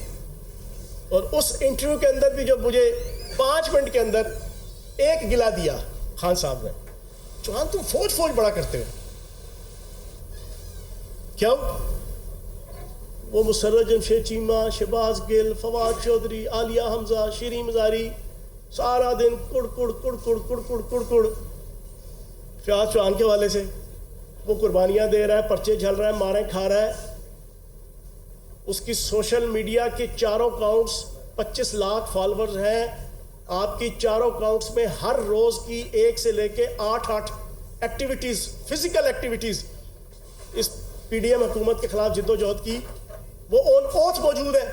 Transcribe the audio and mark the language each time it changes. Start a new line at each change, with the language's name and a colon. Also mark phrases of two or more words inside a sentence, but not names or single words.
Urdu: اور اس انٹرویو کے اندر بھی جو مجھے 5 منٹ کے اندر ایک گلا دیا خان صاحب نے، چوہان تم فوج بڑا کرتے ہو. کیوں؟ وہ مسرت جمشید چیمہ، شہباز گل، فواد چودھری، عالیہ حمزہ، شیریں مزاری، سارا دن کڑ کڑ کڑ کڑ کڑ کڑ کڑ کڑ فیاض چوہان کے والے سے. وہ قربانیاں دے رہا ہے، پرچے جھل رہا ہے، ماریں کھا رہا ہے. اس کی
English: social media
Urdu: کے چاروں اکاؤنٹس 25 لاکھ فالورز ہیں. آپ کی چاروں اکاؤنٹس میں ہر روز کی 1 سے لے کے 8 ایکٹیویٹیز،
English: physical activities,
Urdu: اس پی ڈی ایم حکومت کے خلاف جد و جہد کی، وہ
English: on oath
Urdu: موجود ہے.